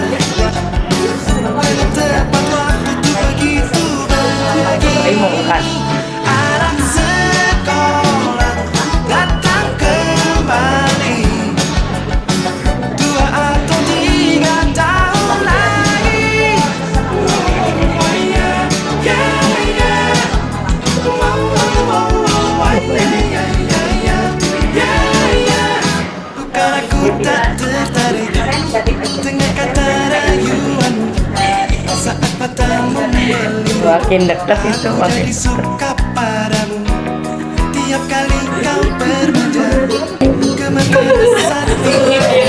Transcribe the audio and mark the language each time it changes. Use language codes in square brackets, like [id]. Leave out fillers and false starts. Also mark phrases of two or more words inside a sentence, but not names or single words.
[id] Belum tepat waktu tuh begitu bahagia. Anak sekolah datang kembali, 2 atau 3 tahun lagi. [en] Oh yeah, yeah, yeah. Wow, wow, wow, wow, yeah, yeah, yeah, yeah, yeah. [id] Bukan aku tak tertarik dengan kata rayuanmu. Saat matamu melihat, Makin dekat itu aku makin jadi suka padamu. Tiap kali kau bermanja, gemetar rasa di dada.